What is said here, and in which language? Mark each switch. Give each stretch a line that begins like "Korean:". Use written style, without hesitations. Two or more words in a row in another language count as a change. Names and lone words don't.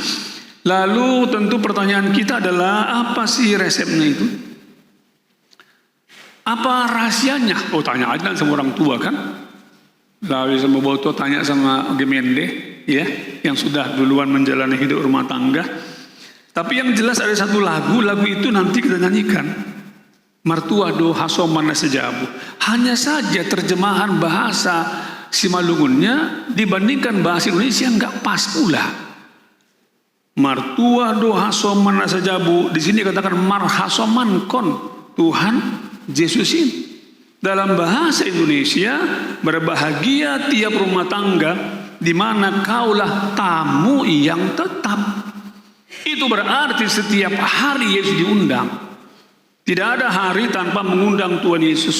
Indonesian: Lalu tentu pertanyaan kita adalah apa sih resepnya itu? Apa rahasianya? Oh tanya aja sama orang tua kan. Lalu sama Boto tanya sama Gemende ya, yang sudah duluan menjalani hidup rumah tangga. Tapi yang jelas ada satu lagu itu nanti kita nyanyikan.
Batak Simalungun: Martua do hasomana sejabu.
Indonesian: Hanya saja terjemahan bahasa Simalungunnya dibandingkan bahasa Indonesia nggak pas pula.
Batak Simalungun: Martua do hasomana sejabu.
Indonesian: Di sini katakan
Batak Simalungun: marhasoman kon
Indonesian: Tuhan Yesus ini. Dalam bahasa Indonesia berbahagia tiap rumah tangga di mana kaulah tamu yang tetap. Itu berarti setiap hari Yesus diundang. Tidak ada hari tanpa mengundang Tuhan Yesus.